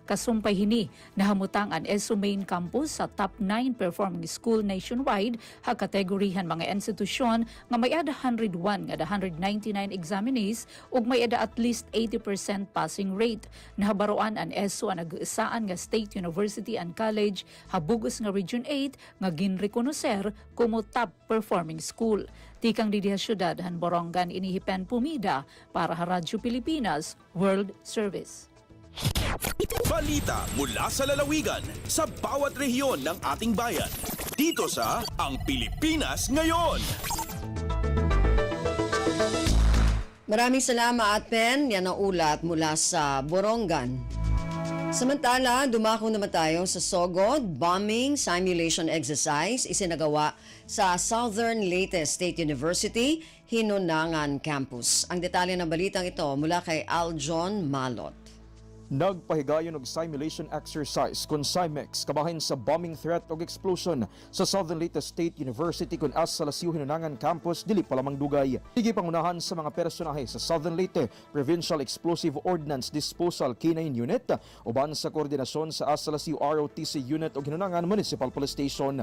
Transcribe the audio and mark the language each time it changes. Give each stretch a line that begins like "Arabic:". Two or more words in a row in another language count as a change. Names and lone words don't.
Waray: Kasumpay hini nahamutang ang ESU
English: main campus
Waray: sa
English: top 9 performing school nationwide
Waray: ha kategorihan mga institusyon nga may ada 101 nga 199 examinees ug may ada
English: at least 80% passing rate.
Waray: Nahabaroan ang ESU ang nag-isaan nga State University and College habugos nga Region 8 nga ginrekonoser como
English: top performing school.
Waray: Tikang didiha syudad han Borongan inihipen pumida para sa Radyo Pilipinas World Service.
Filipino: Balita mula sa lalawigan sa bawat rehiyon ng ating bayan. Dito sa Ang Pilipinas Ngayon. Maraming salamat, Pen. Yan ang ulat mula sa Borongan. Samantala, dumako naman tayo sa Sogod
English: bombing simulation exercise
Filipino: isinagawa sa Southern Leyte State University, Hinunangan Campus. Ang detalye ng balitang ito mula kay Aljon Malot.
Cebuano: Nagpahigayon og
English: simulation exercise
Cebuano: kung CIMEX kabahin sa
English: bombing threat
Cebuano: og explosion sa Southern Leyte State University kung sa Lasiu Hinunangan Campus dili pa lamang dugay. Higi pangunahan sa mga personahe sa Southern Leyte Provincial Explosive Ordnance Disposal K9 Unit uban sa koordinasyon sa Lasiu ROTC Unit og Hinunangan Municipal Police Station.